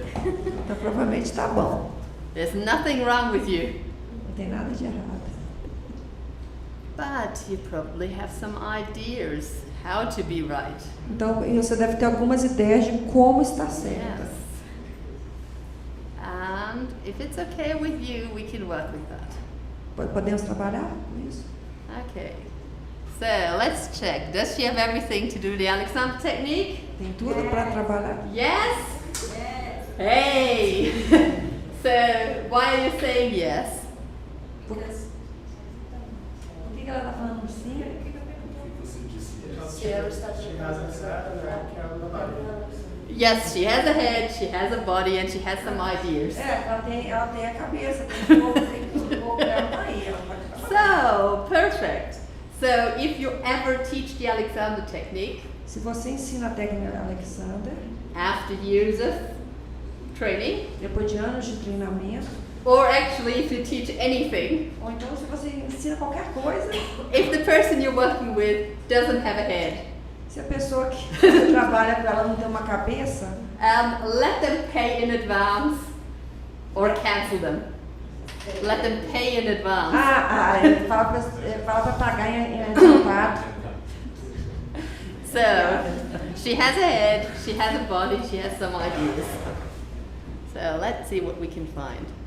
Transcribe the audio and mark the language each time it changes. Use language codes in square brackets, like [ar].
[pt] Então provavelmente está bom. [en] There's nothing wrong with you. [pt] Não tem nada de errado. [en] But you probably have some ideas how to be right. [pt] Então você deve ter algumas ideias de como está certo. [en] Yes. And if it's okay with you, we can work with that. [pt] Podemos trabalhar com isso? [en] Okay. So let's check. Does she have everything to do the Alexander technique? [pt] Tem tudo para trabalhar. [en] Yes? Yes. Hey! So, why are you saying yes? [pt] Por que ela está falando sim? [en] Yes, she has a head, she has a body, and she has some ideas. [pt] Ela tem a cabeça, tem o corpo dela tá aí, ela pode falar. [en] So, perfect. So, if you ever teach the Alexander technique, [pt] Se você ensina a técnica Alexander, [en] after years of training, [pt] depois de anos de treinamento, [en] or actually if you teach anything, [pt] ou então se você ensina qualquer coisa, [en] if the person you're working with doesn't have a head, [pt] se a pessoa que você trabalha com ela não tem uma cabeça, [en] let them pay in advance or cancel them. Let them pay in advance. [pt] ele fala para pagar em adiantado. [en] So, she has a head, she has a body, she has some ideas. So, let's see what we can find.